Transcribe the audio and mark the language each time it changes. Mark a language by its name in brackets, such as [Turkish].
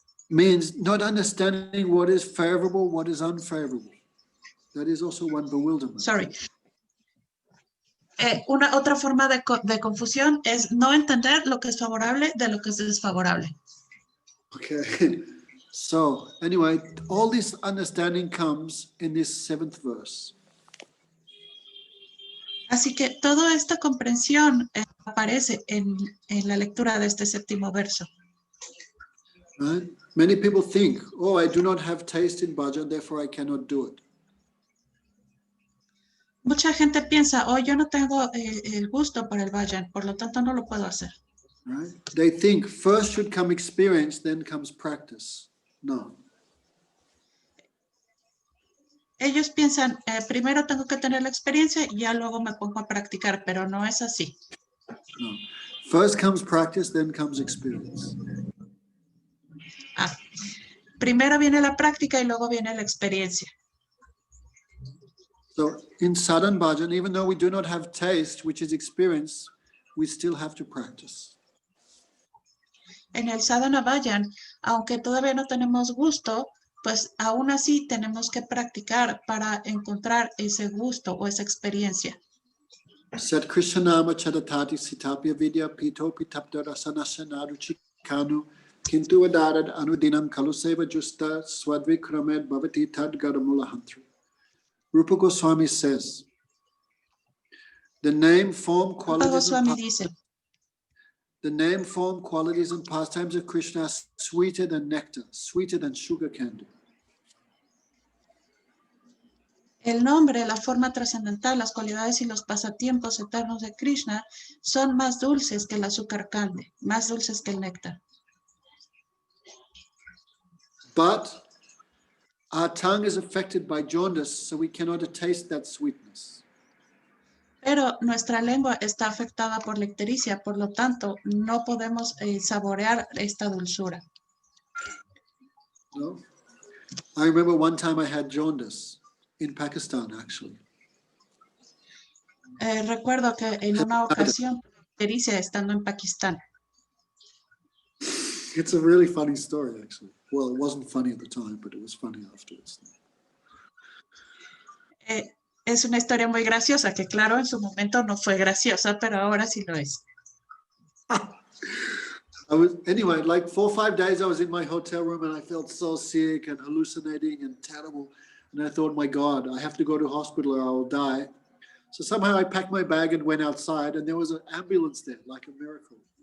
[English] Means not understanding what is favorable, what is unfavorable. That is also one bewilderment. [Spanish] Otra forma de confusión es no entender lo que es favorable de lo que es desfavorable. [English] Okay. So anyway, all this understanding comes in this 7th verse. [Spanish] Así que toda esta comprensión aparece en la lectura de este 7º verso. [English] Right? Many people think, oh, I do not have taste in bhajan, therefore I cannot do it. [Spanish] Mucha gente piensa, oh, yo no tengo el gusto para el bhajan, por lo tanto no lo puedo hacer. [English] Right? They think first should come experience, then comes practice. No. [Spanish] Ellos piensan, primero tengo que tener la experiencia y ya luego me pongo a practicar, pero no es así. [English] No. First comes practice, then comes experience. [Spanish] Primero viene la práctica y luego viene la experiencia. [English] So in sadhan bhajan, even though we do not have taste, which is experience, we still have to practice. [Spanish] En el sadhana bhajan, aunque todavía no tenemos gusto, pues aún así tenemos que practicar para encontrar ese gusto o esa experiencia. [Sanskrit] Sat Krishnama Chadatati Sitapya Vidya Pito Pitapdara Sanasanaru Chikanu Kintu Adarad Anudinam Kaluseva Justa Swadvikramed Bhavati Tad Garamulahantri. [English] Rupa Goswami says, the name, form, Rupa qualities, [Spanish] Goswami dice, [English] the name, form, qualities, and pastimes of Krishna are sweeter than nectar, sweeter than sugar candy. [Spanish] el nombre, la forma trascendental, las cualidades y los pasatiempos eternos de Krishna son más dulces que el azúcar candy, más dulces que el néctar. [English] But our tongue is affected by jaundice, so we cannot taste that sweetness. [Spanish] Pero nuestra lengua está afectada por la ictericia, por lo tanto, no podemos saborear esta dulzura. [English] No? I remember one time I had jaundice in Pakistan, actually. [Spanish] Recuerdo que en una ocasión, ictericia estando en Pakistán. [English] It's a really funny story, actually. Well, it wasn't funny at the time, but it was funny afterwards. [Spanish] Es una historia muy graciosa, que claro, en su momento no fue graciosa, pero ahora sí lo es. [English] Anyway, like 4 or 5 days I was in my hotel room and I felt so sick and hallucinating and terrible. And I thought, my God, I have to go to hospital or I will die. So somehow I packed my bag and went outside and there was an ambulance there, like a miracle.